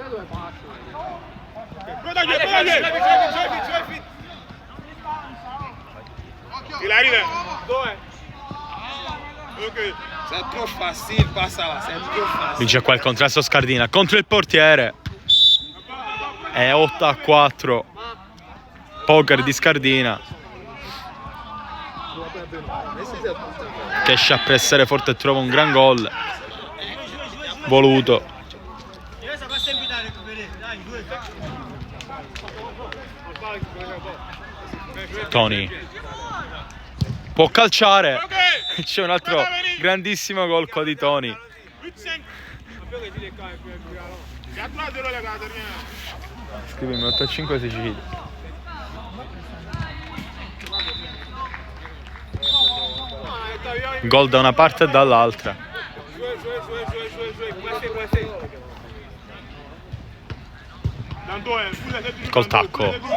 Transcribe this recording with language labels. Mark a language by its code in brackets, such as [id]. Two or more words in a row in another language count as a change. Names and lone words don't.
[fr] Il arrive. Ok. C'est trop facile, pas ça là, c'est trop facile. [it] Vince qua il contrasto Scardina contro il portiere. È 8-4. Poker di Scardina. Che esce a pressare forte e trova un gran gol. Voluto. Toni può calciare. C'è un altro grandissimo gol qua di Toni. [fr] Il y a 3-0 les gars, de rien. [it] Scrivimi 8-5 Sicilia. Gol da una parte e dall'altra. Col tacco.